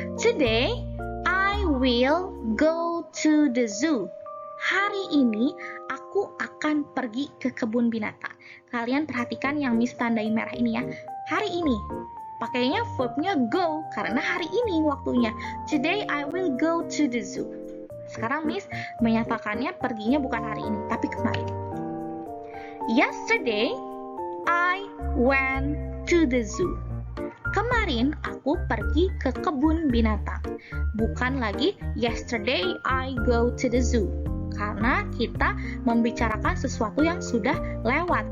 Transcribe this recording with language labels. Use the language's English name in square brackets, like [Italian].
[English] Today, I will go to the zoo. [Indonesian] Hari ini, aku akan pergi ke kebun binatang. Kalian perhatikan yang Miss tandain merah ini ya. Hari ini. Pakainya verbnya go, karena hari ini waktunya. [English] Today, I will go to the zoo. [Indonesian] Sekarang Miss menyatakannya perginya bukan hari ini, tapi kemarin. [English] Yesterday, I went to the zoo. [Indonesian] Kemarin aku pergi ke kebun binatang. Bukan lagi [English] yesterday I go to the zoo. [Indonesian] Karena kita membicarakan sesuatu yang sudah lewat.